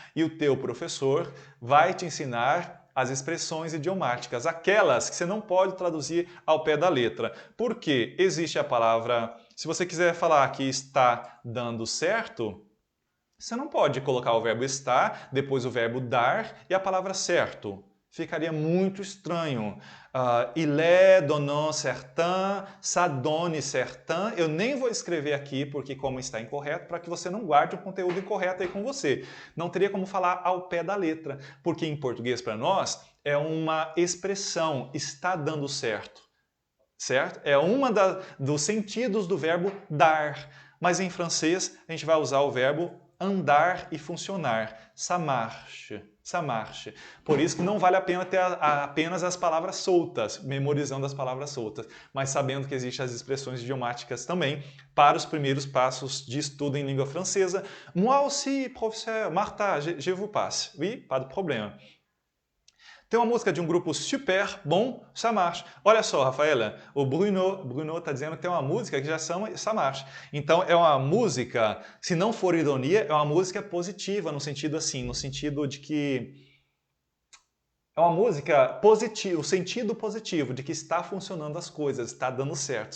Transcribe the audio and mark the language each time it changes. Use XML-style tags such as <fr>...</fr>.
<pt>E o teu professor vai te ensinar as expressões idiomáticas, aquelas que você não pode traduzir ao pé da letra. Porque existe a palavra, se você quiser falar que está dando certo, você não pode colocar o verbo estar, depois o verbo dar e a palavra certo. Ficaria muito estranho.</pt> <fr>Il est donnant certain, ça donne certain.</fr> <pt>Eu nem vou escrever aqui, porque como está incorreto, para que você não guarde um conteúdo incorreto aí com você. Não teria como falar ao pé da letra, porque em português para nós é uma expressão, está dando certo. Certo? É uma dos sentidos do verbo dar. Mas em francês a gente vai usar o verbo andar e funcionar.</pt> <fr>Ça marche. Ça marche.</fr> <pt>Por isso que não vale a pena ter apenas as palavras soltas, memorizando as palavras soltas, mas sabendo que existem as expressões idiomáticas também para os primeiros passos de estudo em língua francesa.</pt> <fr>Moi aussi, professeur, Martha, je vous passe. Oui, pas de problème.</fr> <pt>Tem uma música de um grupo super bom, Ça marche. Olha só, Rafaela, o Bruno está dizendo que tem uma música que já chama Ça marche. Então é uma música, se não for ironia, é uma música positiva, no sentido assim, no sentido de que é uma música positiva, o sentido positivo de que está funcionando as coisas, está dando certo.</pt>